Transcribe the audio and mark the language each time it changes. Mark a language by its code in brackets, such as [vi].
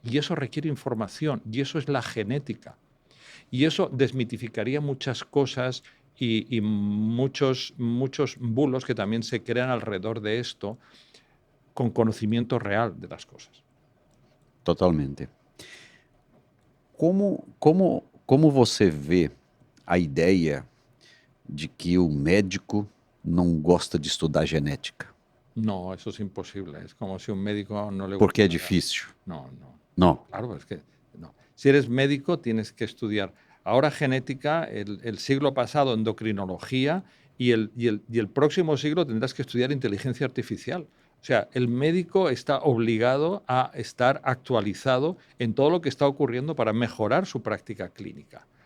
[es] Y eso requiere información, y eso es la genética. Y eso desmitificaría muchas cosas y muchos bulos que también se crean alrededor de esto con conocimiento real de las cosas. Totalmente. [pt] Como você vê a ideia de que o médico não gosta de estudar genética? [es] No, eso es imposible. Es como si un médico no le [pt] Porque é [es] gustara. [pt] difícil. [es] No, no. [pt] Não. [es] Claro, es que no. Si eres médico, tienes que estudiar. Ahora genética, el siglo pasado endocrinología y el próximo siglo tendrás que estudiar inteligencia artificial. O sea, el médico está obligado a estar actualizado en todo lo que está ocurriendo para mejorar su práctica clínica.